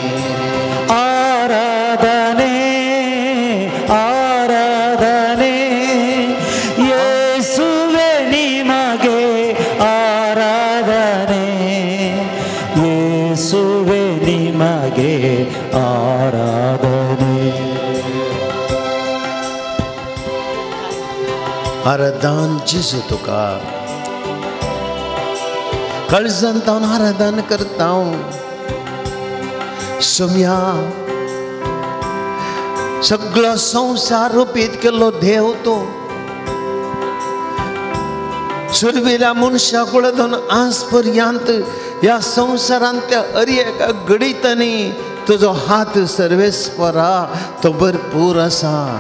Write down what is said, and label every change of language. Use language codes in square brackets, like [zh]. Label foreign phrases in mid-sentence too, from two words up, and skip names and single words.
[kn] ಆರಾಧನೆ ಆರಾಧನೆ, ಯೇಸುವೆ ನಿಮಗೆ ಆರಾಧನೆ, ಯೇಸುವೆ ನಿಮಗೆ ಆರಾಧನೆ. [kok] आराधन जेजू तुका काळजांत हांव आराधन करता. सोम्या सगळो संवसार रुपीत केल्लो देव तो सुरविल्या मनशा कुळांतून आज पर्यंत ह्या संवसारांतल्या हर एका घडीतनी तुजो हात सर्वेस्परा तो भरपूर आसा.